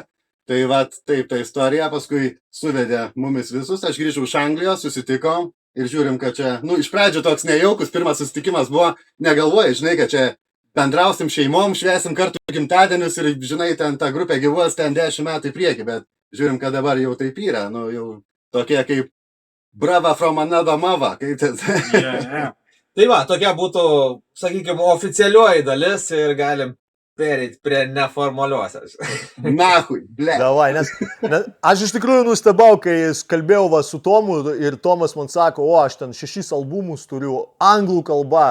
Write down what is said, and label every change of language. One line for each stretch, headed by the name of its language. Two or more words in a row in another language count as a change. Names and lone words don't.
Lithuanian: Tai vat, taip, ta istorija paskui suvedė mumis visus, aš grįžau iš Anglijos, susitikom ir žiūrim, kad čia, iš pradžių toks nejaukus, pirmas susitikimas buvo, negalvojai, žinai, kad čia bendrausim šeimom, švęsim kartu gimtadienius ir, žinai, ten ta grupė gyvuos ten 10 metų į priekį, bet žiūrim, kad dabar jau taip yra, nu, jau tokie kaip
English: brava from another mother,
Lithuanian: kaip ten. Yeah. Tai va, tokia būtų, sakykime, oficialioji dalis ir galim pereiti prie neformaliosios.
Russian: Nahui, ble.
Lithuanian: Davai, nes aš iš tikrųjų nustebau, kai kalbėjau va, su Tomu ir Tomas man sako, o aš ten 6 albumus turiu anglų kalba.